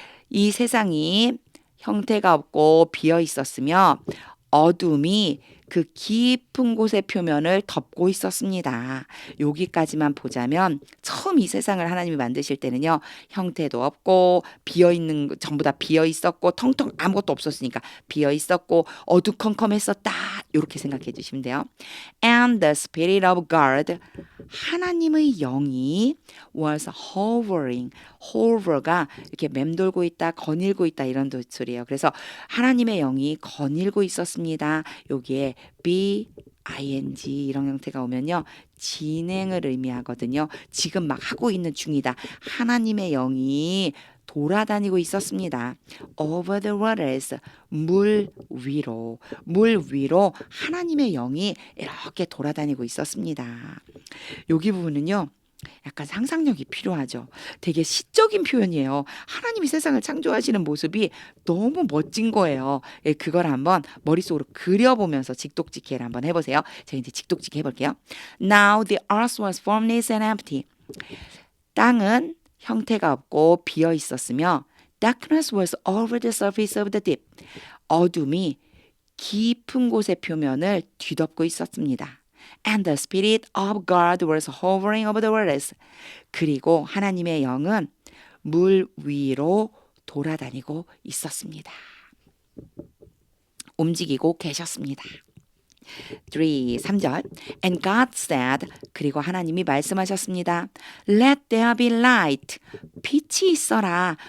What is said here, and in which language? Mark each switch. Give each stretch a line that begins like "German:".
Korean: 이 세상이 형태가 없고 비어 있었으며 어둠이 그 깊은 곳의 표면을 덮고 있었습니다. 여기까지만 보자면 처음 이 세상을 하나님이 만드실 때는요. 형태도 없고 비어 있는 전부 다 비어 있었고 텅텅 아무것도 없었으니까 비어 있었고 어두컴컴했었다. 이렇게 생각해 주시면 돼요.
English: And the spirit of God
Korean: 하나님의 영이
English: was hovering.
Korean: hover가 이렇게 맴돌고 있다, 거닐고 있다 이런 소리예요. 그래서 하나님의 영이 거닐고 있었습니다. 여기에 be ing 이런 형태가 오면요. 진행을 의미하거든요. 지금 막 하고 있는 중이다. 하나님의 영이 돌아다니고 있었습니다.
English: over the waters
Korean: 물 위로 하나님의 영이 이렇게 돌아다니고 있었습니다. 여기 부분은요. 약간 상상력이 필요하죠. 되게 시적인 표현이에요. 하나님이 세상을 창조하시는 모습이 너무 멋진 거예요. 예, 그걸 한번 머릿속으로 그려보면서 직독직해를 한번 해보세요. 제가 이제 직독직해 해볼게요.
English: Now the earth was formless and empty.
Korean: 땅은 형태가 없고 비어 있었으며
English: Darkness was over the surface of the deep.
Korean: 어둠이 깊은 곳의 표면을 뒤덮고 있었습니다.
English: And the Spirit of God was hovering over the waters.
Korean: 그리고 하나님의 영은 물 위로 돌아다니고 있었습니다. 움직이고 계셨습니다. 3절
English: And God said
Korean: 그리고 하나님이 말씀하셨습니다.
English: Let there be light.
Korean: 빛이 있어라.